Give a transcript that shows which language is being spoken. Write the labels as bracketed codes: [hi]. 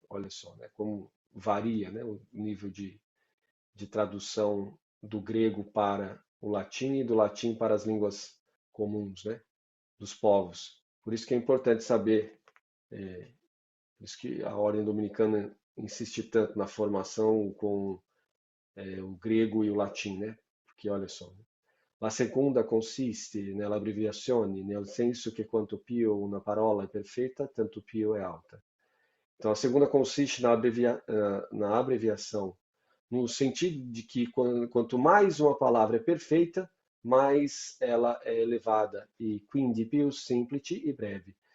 [pt] Olha só, né, como varia, né, o nível de tradução do grego para o latim e do latim para as línguas comuns, né, dos povos. Por isso que é importante saber, por isso que a ordem dominicana insiste tanto na formação com o grego e o latim, né? Porque olha só, né? [it] La seconda consiste nell'abbreviazione, nel senso che quanto più una parola è perfetta, tanto più è alta. [pt] Então, a segunda consiste na abreviação, no sentido de que quanto mais uma palavra é perfeita, mais ela é elevada, [it] e quindi più semplice e breve.